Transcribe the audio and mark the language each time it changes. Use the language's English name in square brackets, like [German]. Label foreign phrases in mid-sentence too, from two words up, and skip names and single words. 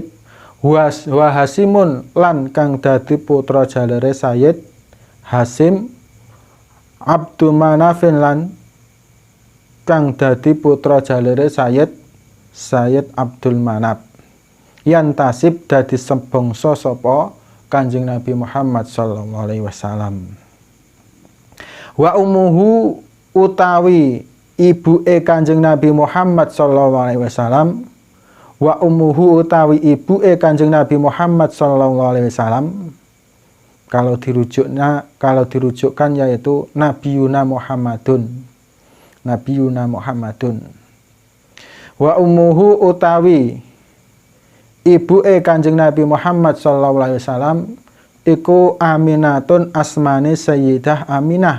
[Javanese] Wa Hasimun lan kang dadi putra jalare Sayyid Hasim. Abdul Manafin lan kang dadi putra jalare Sayyid Abdul Manaf. Yantasib dadi sebangsa sapa Kanjeng Nabi Muhammad [Arabic] صلى الله عليه وسلم. وأمه [Javanese] utawi ibuke Kanjeng Nabi Muhammad [Arabic] صلى الله عليه وسلم. وأمه [Javanese] utawi ibuke Kanjeng Nabi Muhammad [Arabic] صلى الله عليه وسلم, [Indonesian] kalau dirujukkan yaitu [Arabic] نبينا محمد. وأمه [Javanese] utawi ibuke Kanjeng Nabi Muhammad [Arabic] صلى الله عليه وسلم [Javanese] iku Aminatun asmane Sayyidah Aminah.